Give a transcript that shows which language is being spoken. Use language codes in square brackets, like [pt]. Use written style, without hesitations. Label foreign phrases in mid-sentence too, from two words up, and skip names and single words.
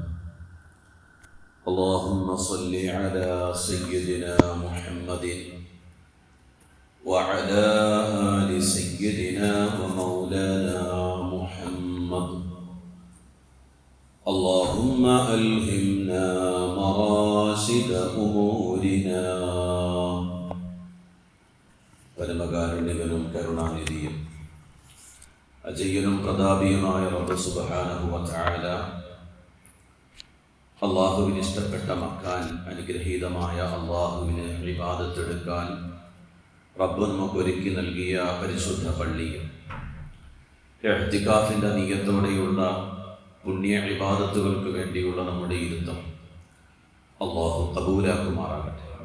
[ar] اللهم صل على سيدنا محمد وعلى آل سيدنا ومولانا محمد. اللهم ألهمنا مراشد أمورنا. [ml] പരമകാരുണ്യകനും കരുണാനിധിയും അജയ്യനും പ്രതാപിയുമായ റബ്ബ് [ar] سبحانه وتعالى [ml] അല്ലാഹുവിന് ഇഷ്ടപ്പെട്ട മക്കാൻ അനുഗ്രഹീതമായ അല്ലാഹുവിനെ ഇബാദത്തെടുക്കാൻ റബ്ബ് നമുക്ക് ഒരുക്കി നൽകിയ പരിശുദ്ധ പള്ളിയിൽ ഇഅ്തികാഫിന്റെ നിയ്യത്തോടെയുള്ള പുണ്യ ഇബാദത്തുകൾക്ക് വേണ്ടിയുള്ള നമ്മുടെ ഇരുത്തം അല്ലാഹു ഖബൂലാക്കുമാറാകട്ടെ.